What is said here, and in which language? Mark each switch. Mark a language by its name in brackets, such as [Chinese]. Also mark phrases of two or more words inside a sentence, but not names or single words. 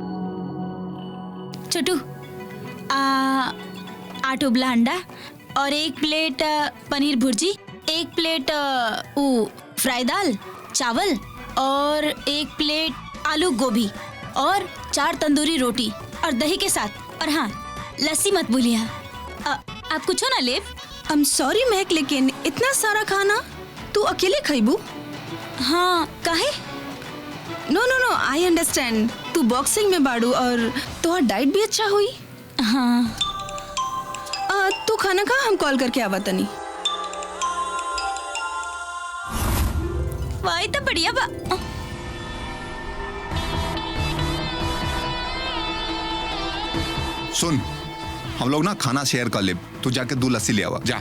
[Bhojpuri] छोटू, आटो ब्लांडा और 1 प्लेट पनीर भुर्जी, 1 प्लेट फ्राई दाल चावल और 1 प्लेट आलू गोभी और 4 तंदूरी रोटी और दही के साथ। और हाँ, लस्सी मत भूलिए। आप कुछ ना लेव? [English] I am sorry [Bhojpuri] महक, लेकिन इतना सारा खाना तू अकेले खइबू? हाँ, काहे? [English] no no no, I understand. [Bhojpuri] तू बॉक्सिंग में बाड़ू और तोहार डाइट भी अच्छा हुई। हाँ। तू खाना खा, हम कॉल करके आवा तनी। वाई तो बढ़िया बा। सुन, हम लोग ना खाना शेयर कर ले, तू जाके 2 लस्सी ले आवा जा।